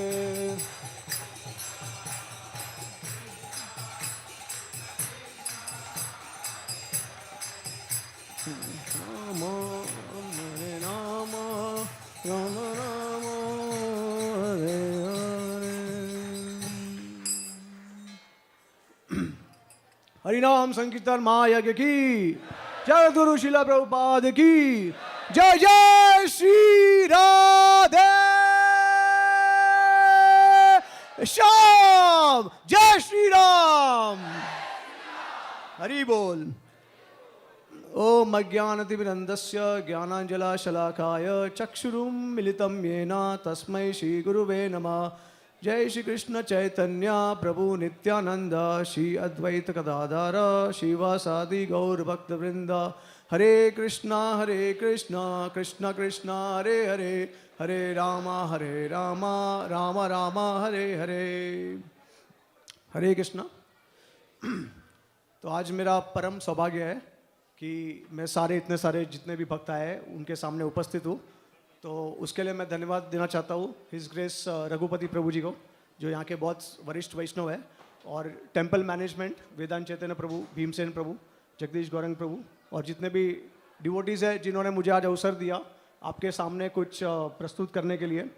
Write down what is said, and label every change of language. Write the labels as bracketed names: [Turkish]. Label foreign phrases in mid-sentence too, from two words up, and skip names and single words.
[Sanskrit] राम, हरे राम, राम राम, हरे हरे. [Hindi] हरिनाम संकीर्तन महायज्ञ की जय, गुरु शिला प्रभुपाद की जय, जय श्री राधे श्याम, जय श्री राम, हरि बोल। [Sanskrit] ओम अज्ञानतिमिरन्धस्य ज्ञानाञ्जनशलाकाय चक्षुरुन्मिलितं येन तस्मै श्रीगुरुवे नमः। जय श्री कृष्ण चैतन्य प्रभु नित्यानंद, श्री अद्वैत गदाधर शिवासादि गौर भक्तवृंद। हरे कृष्णा कृष्णा कृष्णा हरे हरे, हरे राम राम राम हरे हरे। [Hindi] हरे कृष्णा। तो आज मेरा परम सौभाग्य है कि मैं इतने सारे जितने भी भक्त आए उनके सामने उपस्थित हूँ। तो उसके लिए मैं धन्यवाद देना चाहता हूँ [English] His Grace [Hindi] रघुपति प्रभु जी को, जो यहाँ के बहुत वरिष्ठ वैष्णव है, और [English] temple management [Hindi] वेदांत चैतन्य प्रभु, भीमसेन प्रभु, जगदीश गौरंग प्रभु, और जितने भी डिवोटीज़ हैं जिन्होंने मुझे आज अवसर दिया आपके सामने कुछ प्रस्तुत करने के लिए।